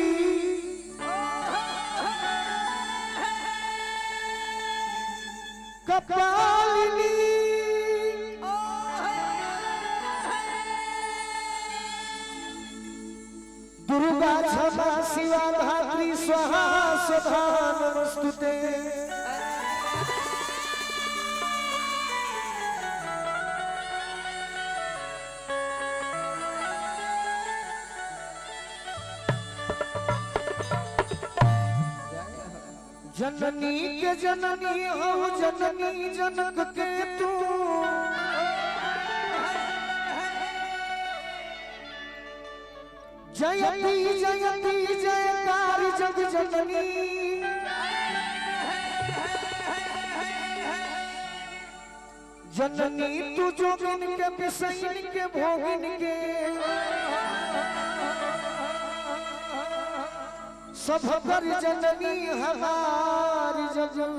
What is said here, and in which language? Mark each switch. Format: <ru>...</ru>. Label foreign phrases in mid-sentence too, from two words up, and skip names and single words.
<sa>कपालिनी दुर्गा क्षमा शिवा धात्री स्वाहा स्वधा नमस्तुते</sa> <bho>जननी के जननी हो जननी जनक के तू जयती जयती जयकार जग जननी जननी तू जोगिन के बिसैन के भोगिन के सब कर जननी हमारी जग</bho>